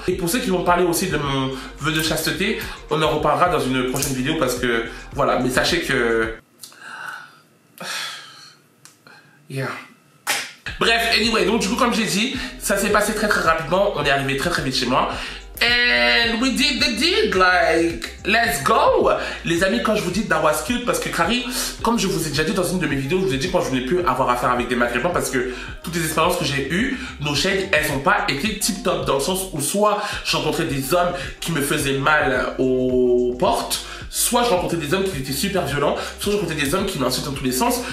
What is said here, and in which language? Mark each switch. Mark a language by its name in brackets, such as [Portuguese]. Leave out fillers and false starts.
[French] Et pour ceux qui vont parler aussi de mon vœu de chasteté, on en reparlera dans une prochaine vidéo parce que voilà, mais sachez que yeah. Bref, anyway, donc du coup comme j'ai dit, ça s'est passé très très rapidement, on est arrivé très très vite chez moi. [English] And we did the deed, like, let's go. [French] Les amis, quand je vous dis [English] that was cute, [French] parce que Carrie, comme je vous ai déjà dit dans une de mes vidéos, je vous ai dit quand je voulais plus avoir affaire avec des maghrébins, parce que toutes les expériences que j'ai eues, [English] No Shade, [French] elles n'ont pas été tip top, dans le sens où soit je rencontrais des hommes qui me faisaient mal aux portes, soit je rencontrais des hommes qui étaient super violents, soit je rencontrais des hommes qui m'insultent dans tous les sens.